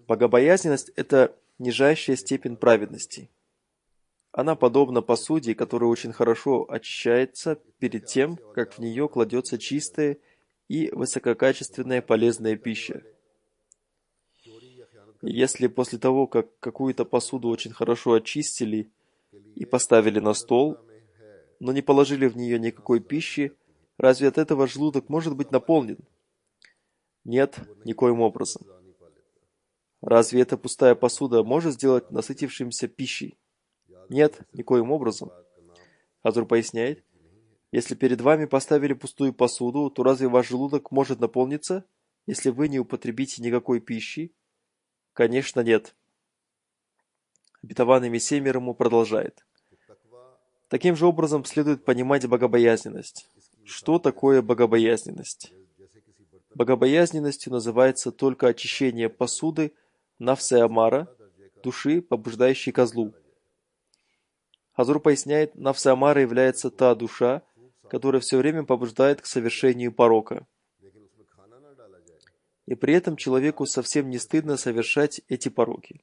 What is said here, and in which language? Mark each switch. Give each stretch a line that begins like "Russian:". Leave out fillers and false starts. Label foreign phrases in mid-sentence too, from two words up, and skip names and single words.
Russian: Богобоязненность – это нижайшая степень праведности. Она подобна посуде, которая очень хорошо очищается перед тем, как в нее кладется чистая и высококачественная полезная пища.
Urdu: چوری یا خیانت
Russian: И если после того, как какую-то посуду очень хорошо очистили и поставили на стол,
Urdu: میں ہے
Russian: но не положили в нее никакой пищи, разве от этого желудок может быть наполнен? Нет, никоим образом.
Urdu: سزا نہیں پا لیتا
Russian: Разве эта пустая посуда может сделать насытившимся пищей? Нет, никоим образом. Хазур поясняет: если перед вами поставили пустую посуду, то разве ваш желудок может наполниться, если вы не употребите никакой пищи? Конечно, нет. Обетованный Мессия мир ему продолжает:
Urdu: تقویٰ
Russian: таким же образом следует понимать богобоязненность. Что такое богобоязненность?
Urdu: جیسے کسی برتن
Russian: Богобоязненностью называется только очищение посуды
Urdu: نفس امارہ,
Russian: души, побуждающей ко злу. Хазур поясняет,
Urdu: نفس امارہ
Russian: является та душа, который все время побуждает к совершению порока. И при этом человеку совсем не стыдно совершать эти пороки.